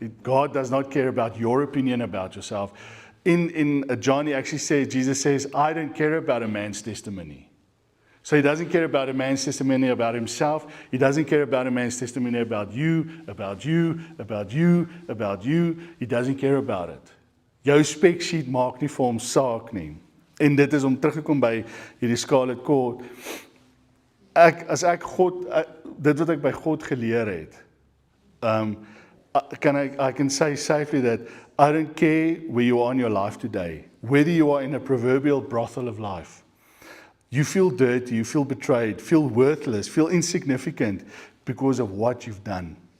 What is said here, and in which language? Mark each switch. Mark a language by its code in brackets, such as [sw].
[en] God does not care about your opinion about yourself. In John, he actually says, Jesus says, I don't care about a man's testimony. So he doesn't care about a man's testimony about himself. He doesn't care about a man's testimony about you, about you, about you, about you. He doesn't care about it. [af] Jou spec sheet maak nie vir hom saak nie. En dit is om terug te kom by hierdie Scarlet Cord. Dit wat ek by God geleer het, [en] I can say safely that I don't care where you are in your life today, whether you are in a proverbial brothel of life. You feel dirty, you feel betrayed, feel worthless, feel insignificant because of what you've done.